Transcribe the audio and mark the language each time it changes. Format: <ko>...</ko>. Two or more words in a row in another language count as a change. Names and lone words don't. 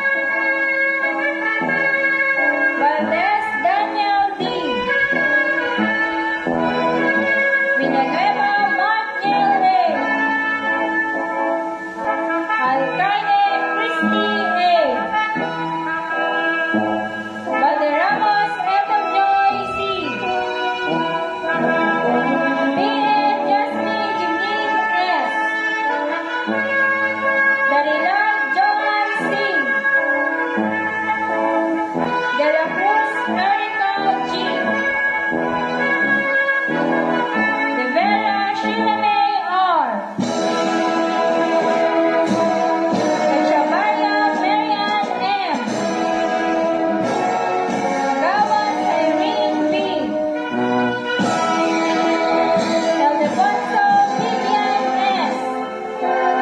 <en>Valdez Daniel D. Villanueva Martiel A. Alcaide Christy A. Valderramos Edeljoy C. P.N. Justin Janine S. Darilal Johan C. De la Cruz Erica G. De Vera Sheila May R. Echevarria Marian M. Agawan Irene B. Eldefonso Vivian S.</en>